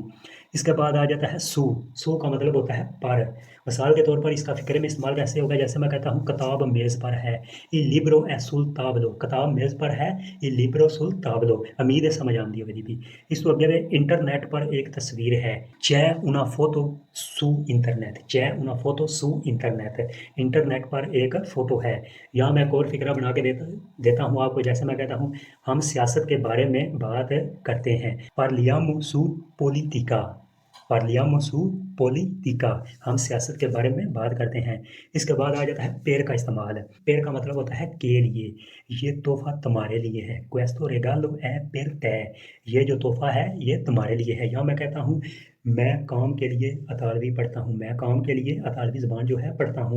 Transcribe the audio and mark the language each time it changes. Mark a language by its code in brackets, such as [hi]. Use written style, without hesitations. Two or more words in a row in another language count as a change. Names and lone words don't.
[hi] इसके बाद आ जाता है सू। सू का मतलब होता है पर। मिसाल के तौर पर इसका फ़िक्रे में इस्तेमाल कैसे होगा? जैसे मैं कहता हूँ किताब मेज़ पर है। [it] il libro è sul tavolo, [hi] किताब मेज़ पर है। [it] il libro sul tavolo. [hi] उम्मीद है समझ आती होगी भी। इस तो अगे इंटरनेट पर एक तस्वीर है। [it] c'è una foto su internet, c'è una foto su internet, [hi] इंटरनेट पर एक फ़ोटो है। या मैं एक और फ़िक्रा बना के देता हूँ आपको। जैसे मैं कहता हूँ हम सियासत के बारे में बात करते हैं। [it] parliamo su politica, parliamo su politica, [hi] हम सियासत के बारे में बात करते हैं। इसके बाद आ जाता है पेर का इस्तेमाल। पेर का मतलब होता है के लिए, ये तोहफा तुम्हारे लिए है। [it] questo regalo è per te, [hi] ये जो तोहफा है ये तुम्हारे लिए है। या मैं कहता हूँ मैं काम के लिए अतालवी पढ़ता हूँ, मैं काम के लिए अतालवी ज़बान जो है पढ़ता हूँ।